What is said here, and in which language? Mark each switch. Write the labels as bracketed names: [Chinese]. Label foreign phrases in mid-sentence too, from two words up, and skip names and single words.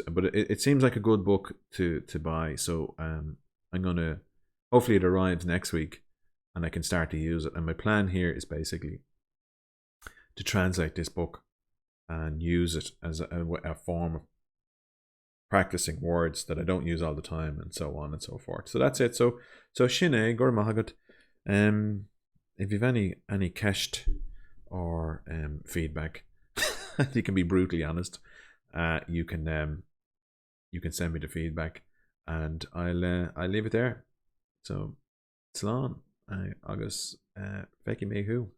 [English] But it seems like a good book to buy. So I'm gonna, hopefully it arrives next week, and I can start to use it. And my plan here is basically to translate this book and use it as a form of practicing words that I don't use all the time, and so on and so forth. So that's it. So CnaG, [Irish] gur maith agat. [English] If you've any ceist or feedback, you can be brutally honest. You can send me the feedback, and I'll leave it there. [Irish] So slán agus feici mé hu.